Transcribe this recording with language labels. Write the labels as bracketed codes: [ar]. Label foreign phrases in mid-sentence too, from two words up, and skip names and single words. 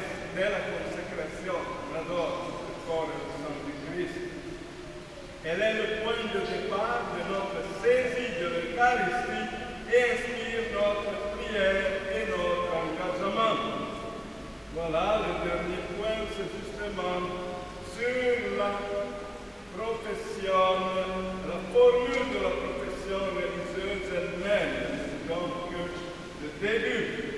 [it] della consacrazione, l'adoro, il cuore del sangue di Cristo. [fr] Elle est le point de départ de notre saisie de l'Eucharistie et inspire notre prière et notre engagement. Voilà, le dernier point, c'est justement sur la profession, la formule de la profession religieuse elle-même, donc le début.